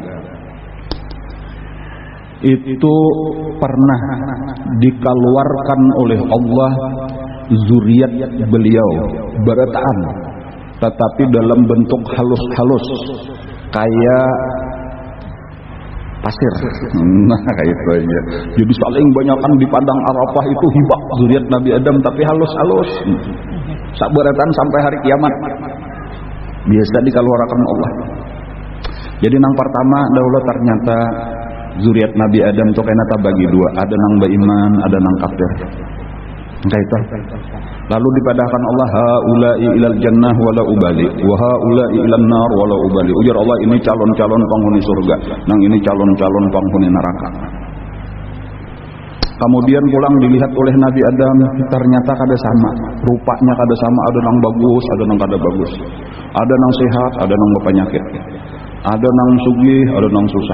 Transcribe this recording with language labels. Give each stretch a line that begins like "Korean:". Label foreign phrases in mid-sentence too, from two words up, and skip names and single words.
Banjar: Itu pernah dikeluarkan oleh Allah zuriat beliau berataan, tetapi dalam bentuk halus-halus kayak pasir. Nah kayak itu aja. Jadi saling banyakan di padang Arafah itu hibak zuriat Nabi Adam tapi halus-halus. Sabaratan sampai hari kiamat. Biasa dikeluarkan Allah. Jadi nang pertama dahulu ternyata zuriat Nabi Adam itu kena bagi dua, ada nang beriman, ada nang kafir. Entah itu. Lalu dipadahkan Allah
Arabic: هؤلاء إلى الجنة ولا أبالي وهؤلاء إلى النار ولا أبالي.
Banjar: Ujar Allah ini calon-calon penghuni surga, nang ini calon-calon penghuni neraka. Kemudian pulang dilihat oleh Nabi Adam, ternyata kada sama, rupanya kada sama, ada nang bagus, ada nang kada bagus. Ada nang sehat, ada nang berpenyakit. Ada nang sugih, ada nang susah.